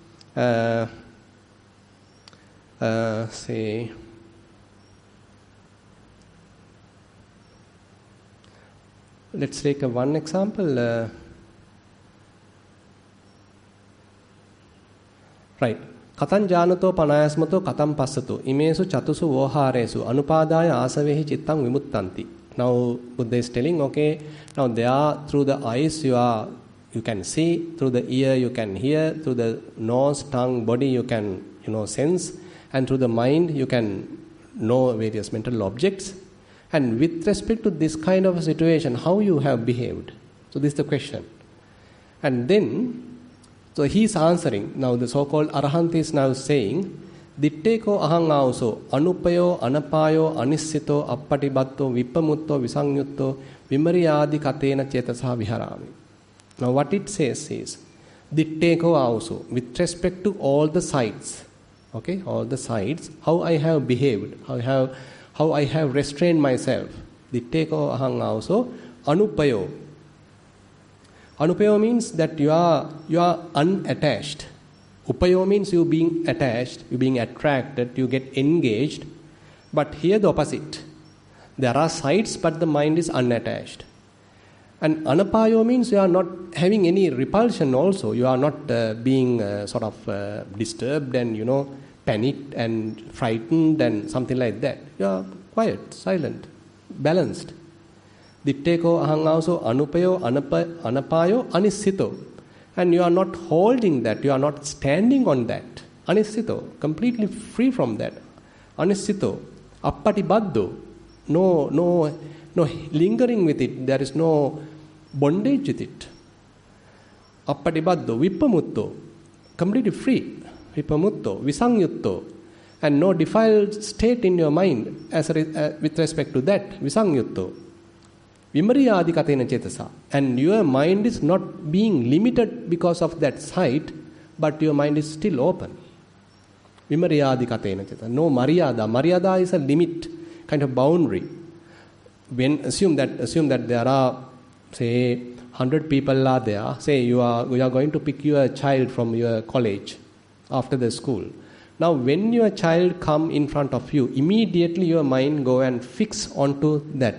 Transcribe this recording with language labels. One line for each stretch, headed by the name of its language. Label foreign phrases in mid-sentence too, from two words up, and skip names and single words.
English: Say. Let's take one example. Right.
Pali: Katan janato panayasmato katam passato imesu chatusu voharesu anupadaya asavehi chittang vimuttanti.
English: Now Buddha is telling, okay, now there through the eyes you can see, through the ear you can hear, through the nose, tongue, body you can sense, and through the mind you can know various mental objects. And with respect to this kind of a situation, how you have behaved? So this is the question. And then, so he is answering. Now the so-called arahant is now saying,
Pali: Ditteko ahang auso, anupayo, anapayo, anissito, appatibatto, vipamutto, visanyutto, vimariyadi katena chetasa viharami.
English: Now what it says is,
Pali: Ditteko auso,
English: with respect to all the sides, okay, all the sides, how I have behaved, how I have restrained myself.
Pali: Ditteko ahang auso, anupayo.
English: Anupayo means that you are unattached. Upayo means you being attached, you being attracted, you get engaged. But here the opposite. There are sides, but the mind is unattached. And anapayo means you are not having any repulsion also. You are not being disturbed and panicked and frightened and something like that. You are quiet, silent, balanced.
Pali: Ditteko ahang auso anupayo anapayo anissito.
English: And you are not holding that, you are not standing on that. Anissito, completely free from that.
Pali: Anissito, appatibaddo,
English: no lingering with it, there is no bondage with it.
Pali: Appatibaddo, vipamutto,
English: completely free. Vipamutto, visanyutto, and no defiled state in your mind with respect to that, visanyutto.
Pali: Vimariyadi katena cetasa.
English: And your mind is not being limited because of that sight, but your mind is still open.
Pali: Vimariyadi katena cetasa.
English: No maryada. Maryada is a limit, kind of boundary. When assume that there are, say, 100 people are there. Say you are going to pick your child from your college after the school. Now, when your child come in front of you, immediately your mind go and fix onto that.